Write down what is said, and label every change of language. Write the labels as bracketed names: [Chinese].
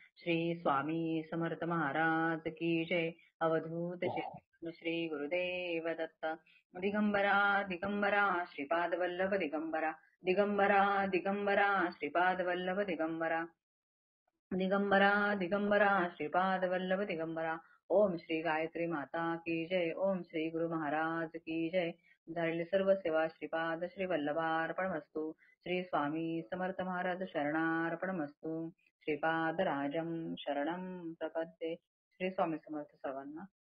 [Hindi] श्री स्वामी समर्थ महाराज की जय. [Sanskrit] अवधूत श्री गुरुदेव दत्त. दिगंबरा दिगंबरा श्रीपाद वल्लभ दिगंबरा. दिगंबरा दिगंबरा श्रीपाद वल्लभ दिगंबरा. दिगंबरा दिगंबरा श्रीपाद वल्लभ दिगंबरा. [Hindi] ओम श्री गायत्री माता की जय. ओम श्री गुरु महाराज की जय. [Marathi] झालेली सर्व सेवा श्रीपाद श्री वल्लभार्पणमस्तु. श्री स्वामी समर्थ महाराज शरणार्पणमस्तु. [Sanskrit] श्रीपाद राजम शरणम प्रपद्ये. [Marathi] श्री स्वामी समर्थ सर्वांना.